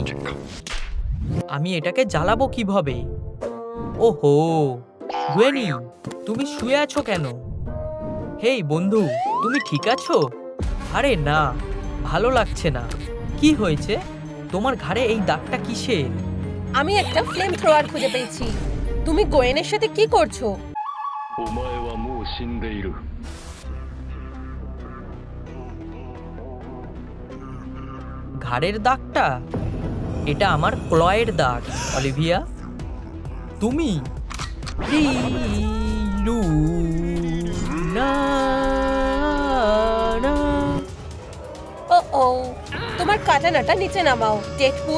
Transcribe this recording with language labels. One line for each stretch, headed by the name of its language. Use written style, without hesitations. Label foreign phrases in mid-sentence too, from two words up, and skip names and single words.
Bangla: আমি এটাকে জ্বালাবো কিভাবে? ওহো, গুয়েনি, তুমি শুয়ে আছো কেন? হেই বন্ধু, তুমি ঠিক আছো? আরে না, ভালো লাগছে না। কি হয়েছে? তোমার ঘাড়ে এই দাগটা কিসের? আমি একটা
English: flame thrower
Bangla: খুঁজে পেয়েছি। তুমি গোয়েনের সাথে কি করছো?
Japanese: お前はもう死んでいる。
Bangla: ঘাড়ের দাগটা? এটা আমার ক্লয়ের দাগ, অলিভিয়া। তুমি ও তোমার কাটানাটা নিচে নামাও ডেডপুল।